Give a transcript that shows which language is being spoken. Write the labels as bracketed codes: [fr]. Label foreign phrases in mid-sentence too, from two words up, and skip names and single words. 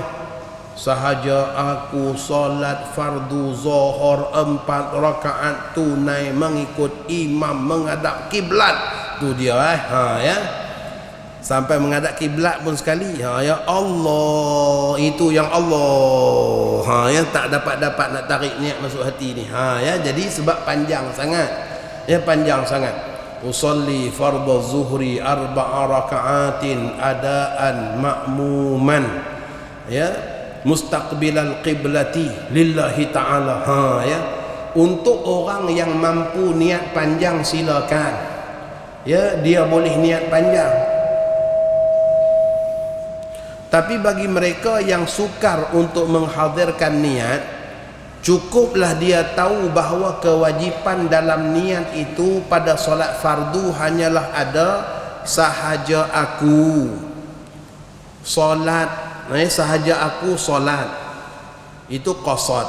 [ms] Sahaja aku solat fardu zuhur 4 rakaat tunai mengikut imam menghadap kiblat, tu dia sampai menghadap kiblat pun sekali, ya Allah, itu yang Allah, tak dapat nak tarik niat masuk hati ni, jadi sebab panjang sangat, panjang sangat. [ar] أصلي فرض الظهر 4 ركعات أداء مأموما مستقبل القبلة لله تعالى. [ms] Untuk orang yang mampu niat panjang silakan, dia boleh niat panjang. Tapi bagi mereka yang sukar untuk menghadirkan niat, Cukuplah dia tahu bahawa kewajipan dalam niat itu pada solat fardu hanyalah ada sahaja aku solat, sahaja aku solat, itu qasad.